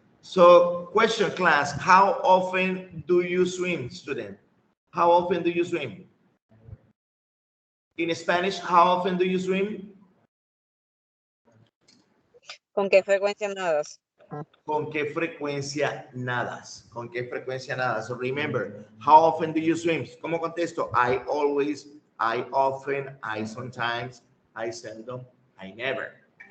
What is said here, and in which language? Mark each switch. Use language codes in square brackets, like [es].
[en] So, question class, how often do you swim, student? How often do you swim? In Spanish, how often do you swim? [es] ¿Con qué frecuencia nadas? ¿Con qué frecuencia nadas? ¿Con qué frecuencia nadas? [en] So remember, how often do you swim? [es] ¿Cómo contesto? [en] I always, I often, I sometimes, I seldom, I never.